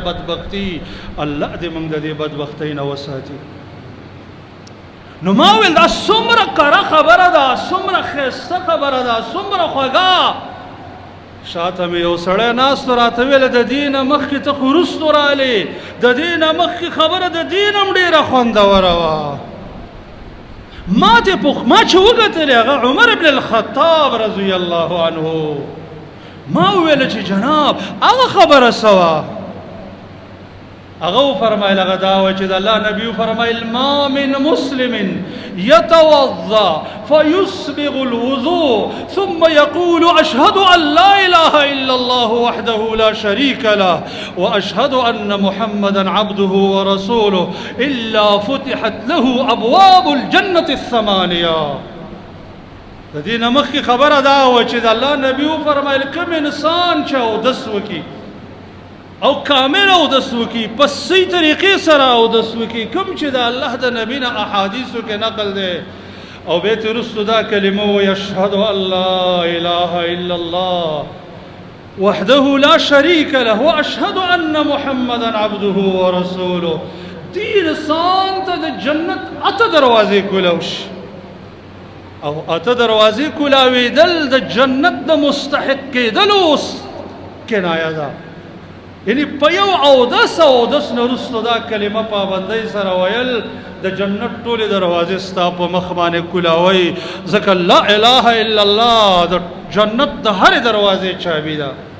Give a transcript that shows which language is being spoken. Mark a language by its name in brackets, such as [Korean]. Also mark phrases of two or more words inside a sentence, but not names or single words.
[Pashto] بدبختي الله دې موږ د دې بدبختۍ نه وساتي نو ما ویل دا څومره کره خبره ده څومره ښایسته خبره ده څومره خوږه شاته مې یو سړی ناست راته ویله د دې نه مخکې ته خو وروستو رالې د دې نه مخکې خبره د دې نه هم ډېره خوندوره وه ما چې وکتلې هغه عمر بن الخطاب [Arabic] رضی الله عنه [Pashto] ما ویله چې جناب هغه خبره څه وه هغه وفرمایل هغه دا وه چې د الله نبي وفرمایل [Arabic] ما من مسلم يتوضأ فيسبغ الوضوء ثم يقول أشهد أن لا إله إلا الله وحده لا شريك له وأشهد أن محمدا عبده ورسوله إلا فتحت له أبواب [Pashto] الجنة 8 د دې نه مخکې خبره دا وه چې د الله نبي وفرمایل کوم انسان چې اودس وکړي او کامل اودس وکړي په صحیح طریقې سره اودس وکړي کوم چې د الله د نبي نه احادیثو کې نقل دی او بیا ترې وروستو دا کلمه وایي [Arabic] اشهد ان لا اله الا الله وحده لا شريك له واشهد ان محمدا عبده ورسوله [Pashto] دې انسان ته د جنت 8 دروازې کولاو شي او 8 دروازې کولاوېدل د جنت د مستحق کېدلو کنایه ده یعنی په یو اودس نه وروستو دا کلمه پابندۍ سره ویل د جنت ټولې دروازې ستا په مخ باندې کولاوئ ځکه [Arabic] لا اله الا الله [Pashto] د جنت د هرې دروازې چابي ده